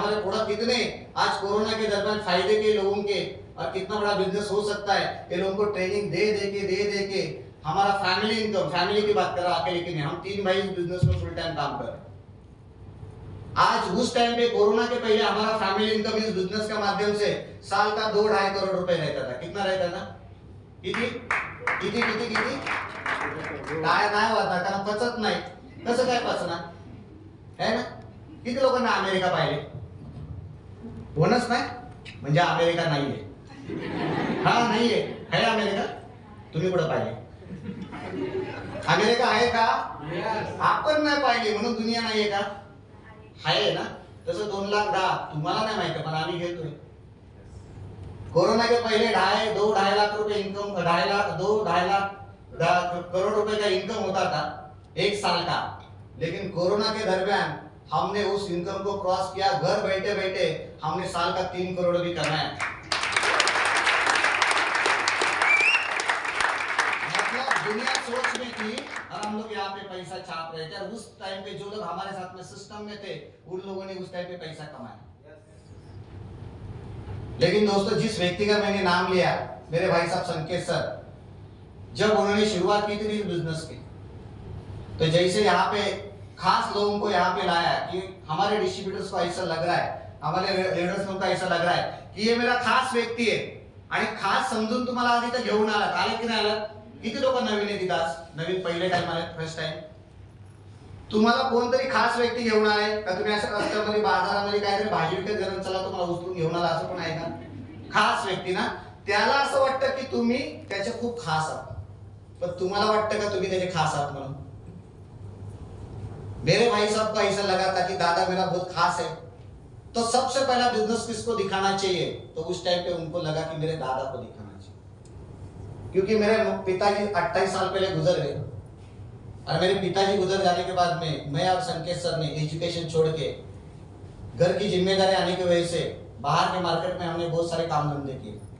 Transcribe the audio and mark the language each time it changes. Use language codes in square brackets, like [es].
[hi] हमारे प्रोडक्ट कितने आज कोरोना के दरमियान फायदे के लोगों के और कितना बड़ा बिजनेस हो सकता है, ये लोगों को ट्रेनिंग दे के हमारा फैमिली इनकम, फैमिली की बात कर रहा अकेले की नहीं, हम 3 भाई इस बिजनेस में फुल टाइम काम कर रहे हैं। आज उस टाइम पे कोरोना के पहले हमारा फैमिली इनकम इस बिजनेस के माध्यम से साल का 2-2.5 करोड़ रुपए रहता था। कितना रहता था? [mr] किती किती किती किती काय नाही होता, कारण पचत नाही। कसं काय पचणार है ना? किती लोकांना अमेरिका पाहिले? कोणच नाही, म्हणजे अमेरिका नाहीये। हा नाहीये, आहे अमेरिका? तुम्ही कुठं पाहिले? अमेरिका आहे का? आपण नाही पाहिली म्हणून दुनिया नाहीये का? आहे ना? तसं 2,10,000 तुम्हाला नाही माहिती पण आम्ही घेतोय। [hi] कोरोना के पहले 2-2.5 लाख रुपए इनकम, 2-2.5 करोड़ रुपए का इनकम होता था एक साल का। लेकिन कोरोना के दरमियान हमने उस इनकम को क्रॉस किया, घर बैठे बैठे हमने साल का 3 करोड़ भी कमाया। मतलब दुनिया सोच में थी और हम लोग यहाँ पे पैसा छाप रहे थे। और उस टाइम पे जो लोग हमारे साथ में सिस्टम में थे उन लोगों ने उस टाइम पे पैसा कमाया। लेकिन दोस्तों जिस व्यक्ति का मैंने नाम लिया, मेरे भाई साहब संकेत सर, जब उन्होंने शुरुआत की थी इस बिजनेस की, तो जैसे यहाँ पे खास लोगों को यहाँ पे लाया कि हमारे डिस्ट्रीब्यूटर्स को ऐसा लग रहा है, हमारे लीडर्स को ऐसा लग रहा है कि ये मेरा खास व्यक्ती [mr] आहे आणि खास समजून तुम्हाला आधी तर घेऊन आले की नाही आलात? किती लोक नवीन आहेत इथं आज? नवीन पहिले टाइम आले, फर्स्ट टाइम? तुम्हाला कोणतरी खास व्यक्ती घेऊन आले का? तुम्ही असं रस्त्यामध्ये बाजारामध्ये काहीतरी भाजी विकत घेऊन चला तुम्हाला उचलून घेऊन आला असं पण आहे का? खास व्यक्ती ना, त्याला असं वाटतं की तुम्ही त्याचे खूप खास आहात, पण तुम्हाला वाटतं का तुम्ही त्याचे खास आहात म्हणून? [hi] मेरे भाई साहब को ऐसा लगा था कि दादा मेरा बहुत खास है, तो सबसे पहला बिजनेस किसको दिखाना चाहिए? तो उस टाइम पे उनको लगा कि मेरे दादा को दिखाना चाहिए, क्योंकि मेरे पिताजी 28 साल पहले गुजर गए और मेरे पिताजी गुजर जाने के बाद में मैं और संकेत सर ने एजुकेशन छोड़ के घर की जिम्मेदारी आने की वजह से बाहर के मार्केट में हमने बहुत सारे काम धंधे किए।